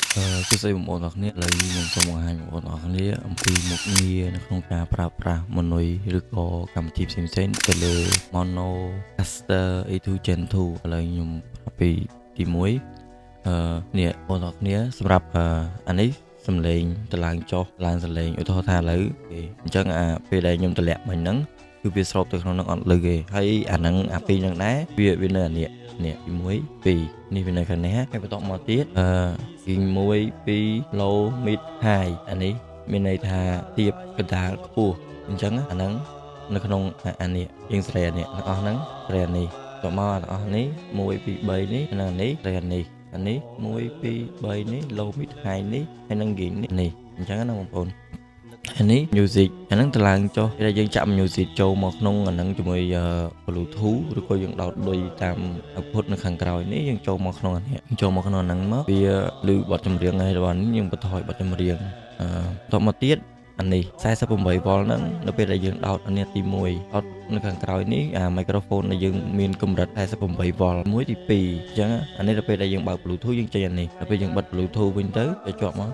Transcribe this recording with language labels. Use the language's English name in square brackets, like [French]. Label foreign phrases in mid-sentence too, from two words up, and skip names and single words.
[Khmer] គឺស្អីបងប្អូនទាំងគ្នាឥឡូវខ្ញុំសូមបង្ហាញបងប្អូនទាំងគ្នាអំពីមុខងារនៅក្នុងការប្រើប្រាស់ Monoi ឬក៏កម្មវិធីផ្សេងៗទៅលើ Monocaster A2 Gen 2 ឥឡូវខ្ញុំប្រាប់ពីទី1នេះបងប្អូនទាំងគ្នាសម្រាប់អានេះសំឡេងតឡើងចុះឡើងសំឡេងឧទាហរណ៍ថាឥឡូវអញ្ចឹងពេល ដែលខ្ញុំតម្លាក់មិញហ្នឹងគឺវាស្រូបទៅក្នុងហ្នឹងអត់លឺទេហើយអាហ្នឹងអាពីរហ្នឹងដែរវានៅអានេះទី1 2នេះវានៅខាងនេះហើយបន្តមកទៀតទី1 2 [English] low mid high [Khmer] អានេះមានន័យថាទៀបកណ្ដា លខ្ពស់អញ្ចឹងអាហ្នឹងនៅក្នុងអានេះយើងស្រែនេះទាំងអស់ហ្នឹងស្រែនេះតមកទាំងអស់នេះ1 2 3នេះហ្នឹងនេះស្រែនេះអានេះ1 2 3នេះ [English] low mid high [Khmer] នេះហើយនឹង gain នេះអញ្ចឹងណាបងប្អូនអានេះ music អាហ្នឹងតឡើងចុះពេលយើងចាក់ music ចូលមកក្នុង អាហ្នឹងជាមួយ Bluetooth ឬក៏យើងដោតលុយតាម output នៅខាងក្រោយនេះយើងចូលមកក្នុងអានេះចូលមកក្នុងហ្នឹងមកវាឮបទចម្រៀងហើយរបស់នេះយើងបន្ថយបទចម្រៀងបន្តមកទៀតអានេះ 48V ហ្នឹងនៅពេលដែលយើងដោតអានេះទី1ដោតនៅខាងក្រោយនេះអា microphone ដែលយើងមានកម្រិត 48V មួយទី2អញ្ចឹងអានេះដល់ពេលដែលយើងបើក Bluetooth យើងចេញអានេះដល់ពេលយើងបិទ Bluetooth វិញទៅវាជាប់មក